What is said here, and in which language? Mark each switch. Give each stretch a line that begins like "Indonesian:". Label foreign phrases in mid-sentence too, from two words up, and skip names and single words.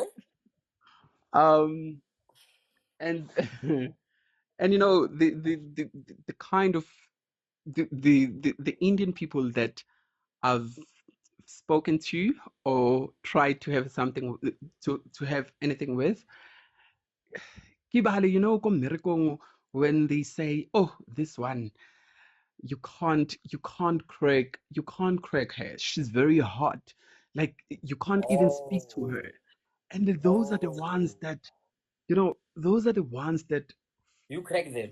English: um, and and the kind of the Indian people that I've spoken to or tried to have something to have anything with.
Tswana: Ke bahale, ko mmerekong
English: when they say, "Oh, this one, you can't crack her. She's very hot. Like you can't even speak to Oh, her." And those are the ones oh, that, you know, those are the ones that, you crack them.